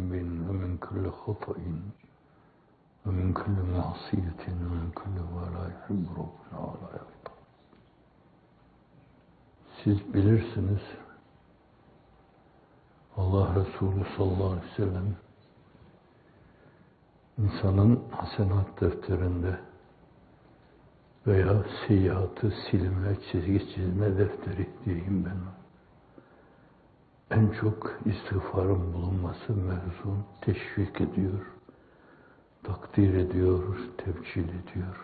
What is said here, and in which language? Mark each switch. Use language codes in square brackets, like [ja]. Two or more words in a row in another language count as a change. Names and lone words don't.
[ar] ومن كل خطأ ومن كل معصية ومن كل ما لا يحب ربنا ولا يرضى. [tr] Siz bilirsiniz, Allah Resulü [ar] صلى الله عليه وسلم [tr] insanın hasenat defterinde veya seyyiatı silme, çizgi çizme defteri diyeyim ben, en çok istiğfarın bulunması mevzun teşvik ediyor, takdir ediyor, tevcih ediyor.